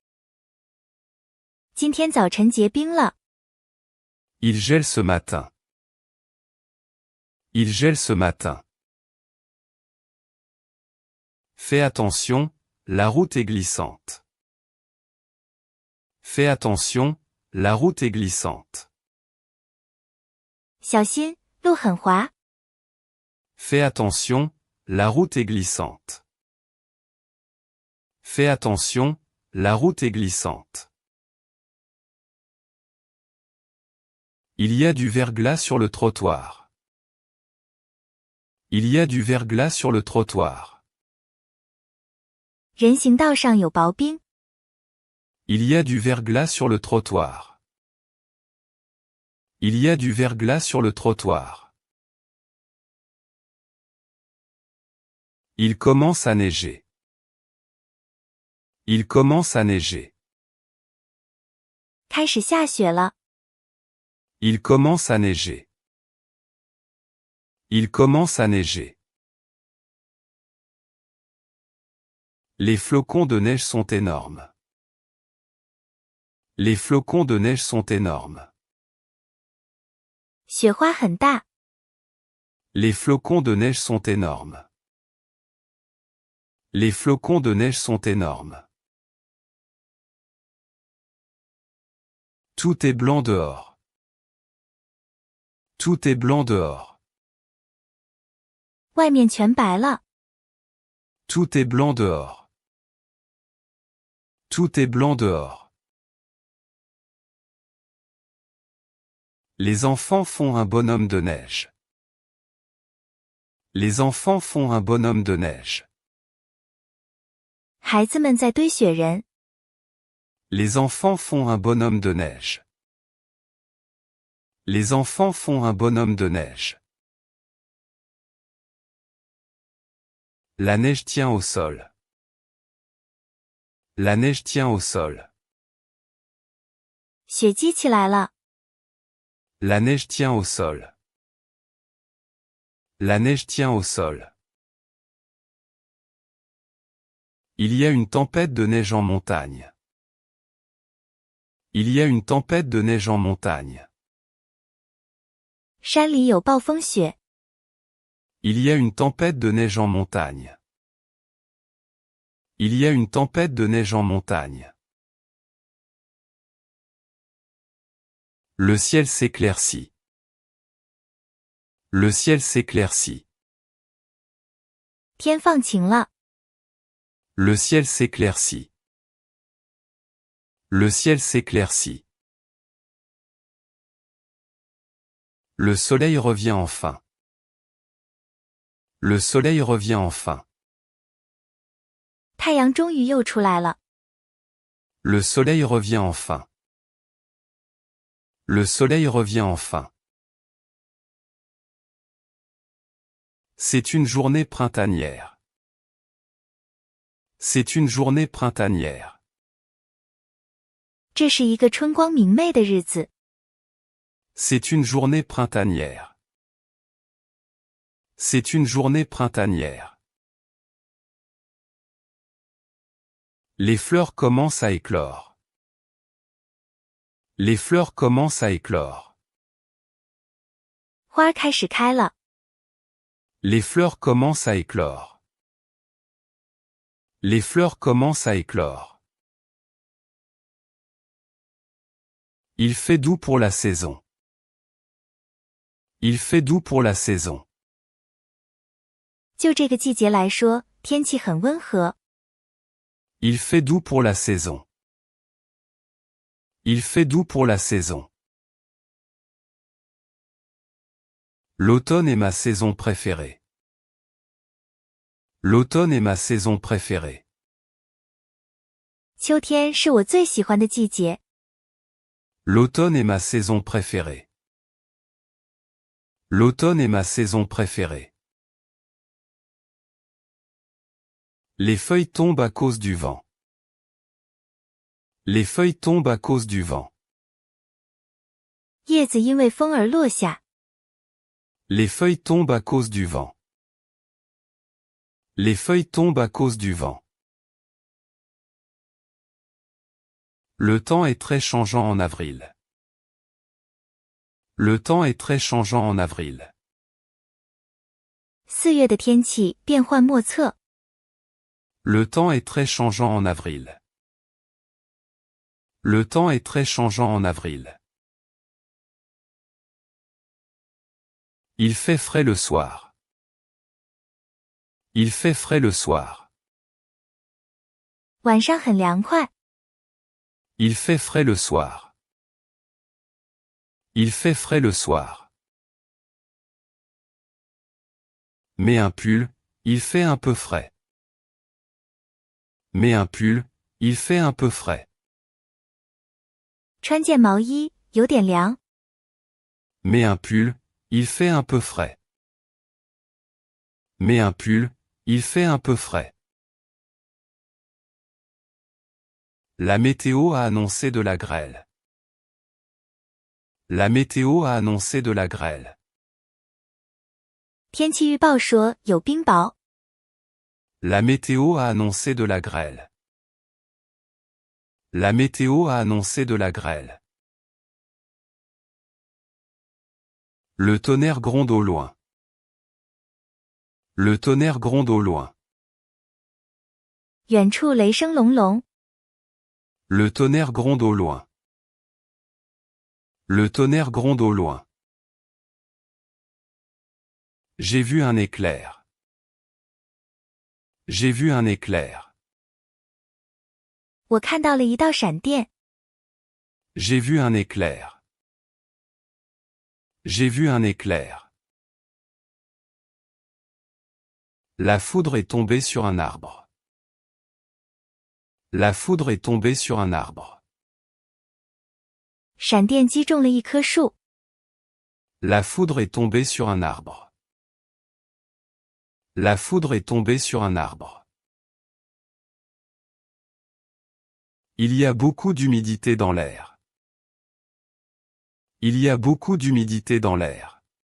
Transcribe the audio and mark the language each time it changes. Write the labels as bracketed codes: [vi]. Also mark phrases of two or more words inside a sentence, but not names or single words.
[zh] 今天早晨结冰了。 [fr] Il gèle ce matin. Il gèle ce matin. Fais attention, la route est glissante. Fais attention, la route est glissante. [zh] 小心，路很滑。 [fr] Fais attention, la route est glissante. Fais attention, la route est glissante. Il y a du verglas sur le trottoir. Il y a du verglas sur le trottoir. [zh] 人行道上有薄冰。 [fr] Il y a du verglas sur le trottoir. Il y a du verglas sur le trottoir. Il commence à neiger. Il commence à neiger. [zh] 开始下雪了。 [fr] Il commence à neiger. Il commence à neiger. Les flocons de neige sont énormes. Les flocons de neige sont énormes. [zh] 雪花很大。 [fr] Les flocons de neige sont énormes. Les flocons de neige sont énormes. Tout est blanc dehors. Tout est blanc dehors. [zh] 外面全白了。 [fr] Tout est blanc dehors. Tout est blanc dehors. Les enfants font un bonhomme de neige. Les enfants font un bonhomme de neige. [zh] 孩子们在堆雪人。 [fr] Les enfants font un bonhomme de neige. Les enfants font un bonhomme de neige. La neige tient au sol. La neige tient au sol. [zh] 雪积起来了。 [fr] La neige tient au sol. La neige tient au sol. Il y a une tempête de neige en montagne. Il y a une tempête de neige en montagne. [zh] 山里有暴风雪。 [fr] Il y a une tempête de neige en montagne. Il y a une tempête de neige en montagne. Le ciel s'éclaircit. Le ciel s'éclaircit. [zh] 天放晴了。 [fr] Le ciel s'éclaircit. Le ciel s'éclaircit. Le soleil revient enfin. Le soleil revient enfin. [zh] 太阳终于又出来了。 [fr] Le soleil revient enfin. Le soleil revient enfin. C'est une journée printanière. C'est une journée printanière. [zh] 这是一个春光明媚的日子。 [fr] C'est une journée printanière. C'est une journée printanière. Les fleurs commencent à éclore. Les fleurs commencent à éclore. [zh] 花开始开了。 [fr] Les fleurs commencent à éclore. Les fleurs commencent à éclore. Il fait doux pour la saison. Il fait doux pour la saison. [zh] 就这个季节来说，天气很温和。 [fr] Il fait doux pour la saison. Il fait doux pour la saison. L'automne est ma saison préférée. L'automne est ma saison préférée. [zh] 秋天是我最喜欢的季节。 [fr] L'automne est ma saison préférée. L'automne est ma saison préférée. Les feuilles tombent à cause du vent. Les feuilles tombent à cause du vent. [zh] 叶子因为风而落下。 [fr] Les feuilles tombent à cause du vent. Les feuilles tombent à cause du vent. Le temps est très changeant en avril. Le temps est très changeant en avril. [zh] 4 月的天气变幻莫测。 [fr] Le temps est très changeant en avril. Le temps est très changeant en avril. Il fait frais le soir. Il fait frais le soir. [zh] 晚上很凉快。 [fr] Il fait frais le soir. Il fait frais le soir. Mets un pull, il fait un peu frais. Mets un pull, il fait un peu frais. [zh] 穿件毛衣，有点凉。 [fr] Mets un pull, il fait un peu frais. Mets un pull, il fait un peu frais. La météo a annoncé de la grêle. La météo a annoncé de la grêle. [zh] 天气预报说有冰雹。 [fr] La météo a annoncé de la grêle. La météo a annoncé de la grêle. Le tonnerre gronde au loin. Le tonnerre gronde au loin. [zh] 远处雷声隆隆。 [fr] Le tonnerre gronde au loin. Le tonnerre gronde au loin. J'ai vu un éclair. J'ai vu un éclair. [zh] 我看到了一道闪电。 [fr] J'ai vu un éclair. J'ai vu un éclair. La foudre est tombée sur un arbre. La foudre est tombée sur un arbre. [zh] 闪电击中了一棵树。 [fr] La foudre est tombée sur un arbre. La foudre est tombée sur un arbre. Il y a beaucoup d'humidité dans l'air. Il y a beaucoup d'humidité dans l'air.